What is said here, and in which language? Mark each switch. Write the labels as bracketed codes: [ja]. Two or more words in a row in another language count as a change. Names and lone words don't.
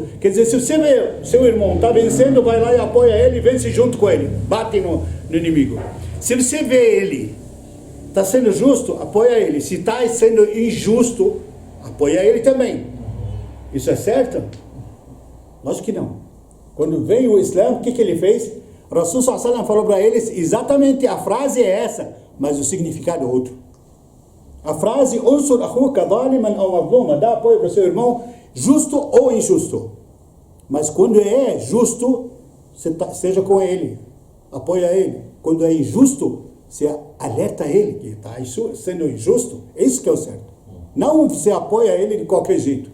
[pt] Quer dizer, se você vê seu irmão está vencendo, vai lá e apoia ele e vence junto com ele, bate no inimigo. Se você vê ele está sendo justo, apoia ele. Se está sendo injusto, apoia ele também. Isso é certo? Lógico que não. Quando veio o Islã, o que ele fez? O Rasul [ar] صلى الله عليه وسلم [pt] falou para eles exatamente a frase é essa, mas o significado é outro. A frase [ar] انصر أخاك ظالما أو مظلوما, [pt] dá apoio para o seu irmão, justo ou injusto. Mas quando é justo, seja com ele, apoia ele. Quando é injusto, você alerta ele que está sendo injusto. É isso que é o certo. Não você apoia ele de qualquer jeito.